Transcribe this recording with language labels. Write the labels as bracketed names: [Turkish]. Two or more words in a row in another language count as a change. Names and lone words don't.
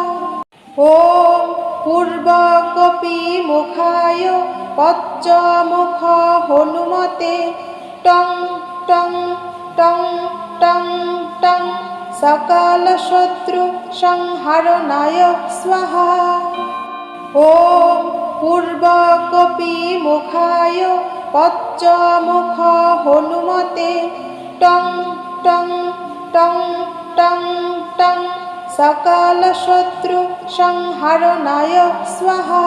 [Sanskrit] ওম পূর্বকপি মুখায় পশ্চমুখ হনুমতে টং টং টং টং টং সকল শত্রু সংহারণায় স্বাহা। ওম पूर्वकपिमुखाय पश्चमुख हनुमते टं टं टं टं टं सकलशत्रुसंहारणाय स्वाहा।